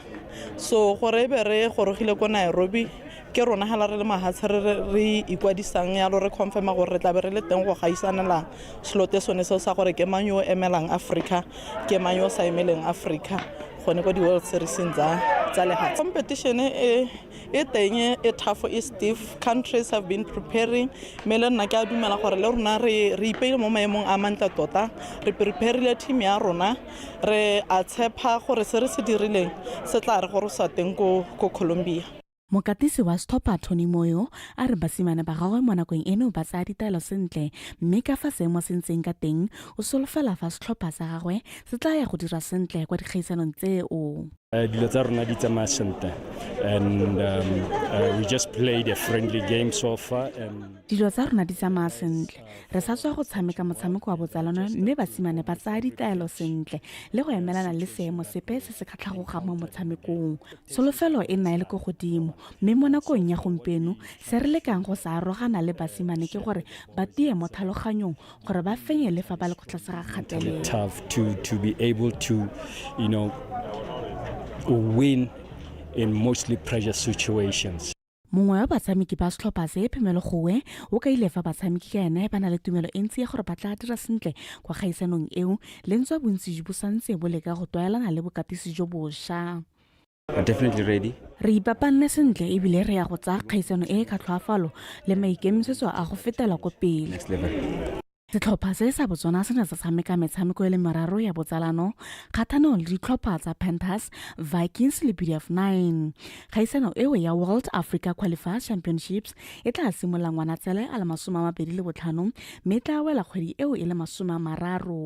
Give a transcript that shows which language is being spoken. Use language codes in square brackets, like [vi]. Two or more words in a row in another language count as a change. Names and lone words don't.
[tn] So gore be re gorogile ko Nairobi ke rona hala re le mahatshe re ikwadisang ya lo re confirma gore re tla be re le teng go gaisanela slote sone seo sa gore ke mang yo emelang Africa ke mang yo sa emeleng Africa gone go di World Series tsa lehatshe. Competition e teng e tough, e stiff. [en] Countries have been preparing. [tn] Mele nna ke a dumela gore le rona re ipeile mo maemong a mantle tota. Re preparile team ya rona. Re a tshepa gore se re se dirileng se tla re gore sa teng ko Colombia. Mokatisi wa setlhopha Tony Moyo a re basimane ba gagwe mo nakong eno ba tsaya ditaelo sentle mme ka fa seemo se ntseng ka teng o solofela fa setlhopha sa gagwe se tla ya go dira sentle kwa dikgaisanong tseo. Dilo tsa rona di tsamaya sentle [en] and we just played a friendly game so far. [tn] Dilo tsa rona di tsamaya sentle re sa tswa go tshameka motshameko wa botsalano mme basimane ba tsaya ditaelo sentle le go emelana le seemo sepe se se kgatlhagogang mo motshamekong. Solofelo e nna le go godimo mme mo nakong ya gompieno se re lekang go sa arogana le basimane ke gore ba tie mo tlhaloganyong gore ba fenye le fa ba le go tlase ga kgatelelo. [en] Tough to be able to win in mostly pressure situations. [tn] Mongwe wa batshameki ba setlhopha se Phemelo Gowe o ka ile fa batshameki ka ene ba na le tumelo e ntsi ya gore ba tla dira sentle kwa gaisanong eo le ntse bontsi jo bo santse bo leka go toelana le bokatisi jo bošwa. [en] I'm definitely ready. [tn] Re ipapanne sentle ebile re ya go tsaya kgaisano e ka tlhoafalo le maikemisetso a go fetela ko pele. [en] Next level. [tn] Setlhopha se sa Botswana se ne sa tshameka metshameko e le meraro ya botsalano kgatlhanong le ditlhopha tsa Panthers, Vikings le BDF9. Kgaisano eo ya World Africa Qualifiers Championships e tla simolola Ngwanatsele a le 25 mme tla wela kgwedi eo e le 30.